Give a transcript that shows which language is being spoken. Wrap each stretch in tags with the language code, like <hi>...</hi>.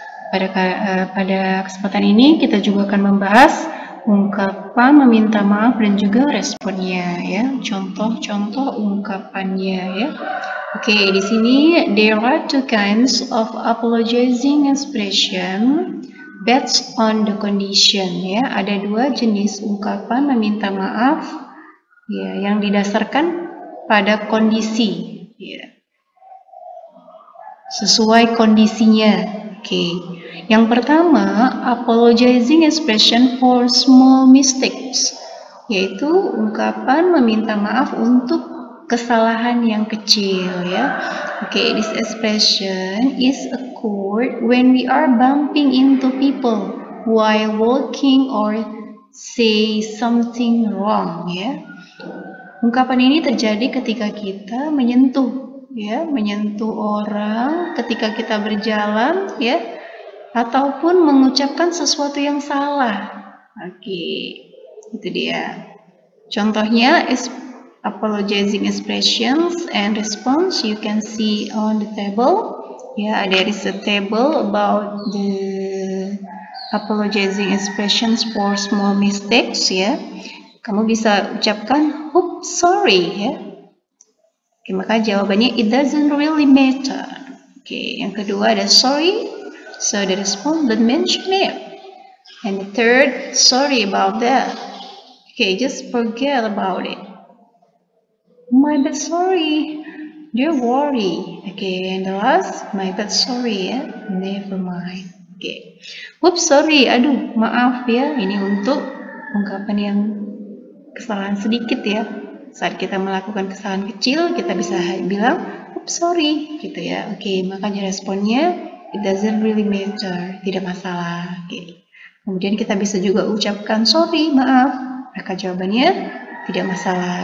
<id>Pada kesempatan ini kita juga akan membahas ungkapan meminta maaf dan juga responnya ya. Contoh-contoh ungkapannya ya.</id> <en>Oke,</en> <id>di sini</id> <en>there are two kinds of apologizing expression based on the condition ya.</en> <id>Ada dua jenis ungkapan meminta maaf ya yang didasarkan pada kondisi ya. Sesuai kondisinya. Oke. Yang pertama,</id> <en>apologizing expression for small mistakes,</en> <id>yaitu ungkapan meminta maaf untuk kesalahan yang kecil ya.</id> <en>Okay, this expression is occurred when we are bumping into people while walking or say something wrong ya.</en> <id>Ungkapan ini terjadi ketika kita menyentuh orang ketika kita berjalan ya, ataupun mengucapkan sesuatu yang salah. Oke, itu dia. Contohnya</id> <en>apologizing expressions and response you can see on the table. Yeah, there is a table about the apologizing expressions for small mistakes ya.</en> <id>Kamu bisa ucapkan</id> <en>oops sorry</en> <id>ya. Oke, maka jawabannya</id> <en>it doesn't really matter.</en> <id>Oke, yang kedua ada</id> <en>sorry, so the response don't mention it. And the third, sorry about that. Okay, just forget about it. My bad, sorry. Don't worry. Okay, and the last, my bad, sorry ya. Never mind. Okay. Oops, sorry.</en> <id>Aduh, maaf ya. Ini untuk ungkapan yang kesalahan sedikit ya. Saat kita melakukan kesalahan kecil, kita bisa bilang,</id> <en>oops, sorry.</en> <id>Gitu ya.</id> <en>Oke,</en> <id>makanya responnya,</id> <en>it doesn't really matter.</en> <id>Tidak masalah. Oke. Kemudian kita bisa juga ucapkan, sorry, maaf. Maka jawabannya, tidak masalah.</id>